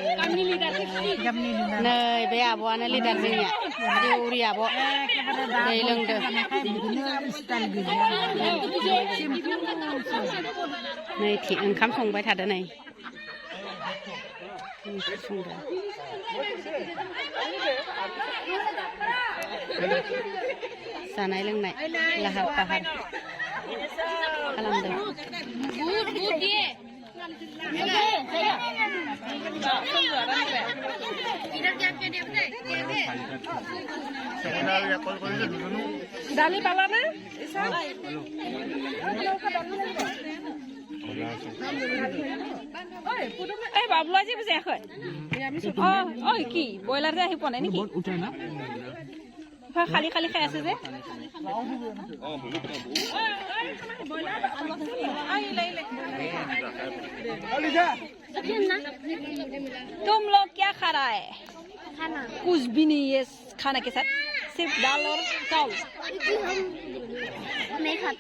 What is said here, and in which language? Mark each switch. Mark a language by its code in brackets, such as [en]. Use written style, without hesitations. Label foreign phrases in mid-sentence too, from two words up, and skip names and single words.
[brx] नै बे आब'आनो लिडार जोंनिया देउरि आब' दै लोंदो नै ओंखाम संबाय थादो नै जानाय लोंनाय लाहार फाहार खालामदों दालि पाला ना [as] এই বাবলু আজি বুজি আখৈ ঐ কি ব্ৰইলাৰ যে আহি পোৱা নাই নেকি খালি খালি খাই আছে যে [hi] तुम लोग क्या खा रहा है कुछ भी नहीं है खाना के साथ सिर्फ दाल और चावल नहीं खाते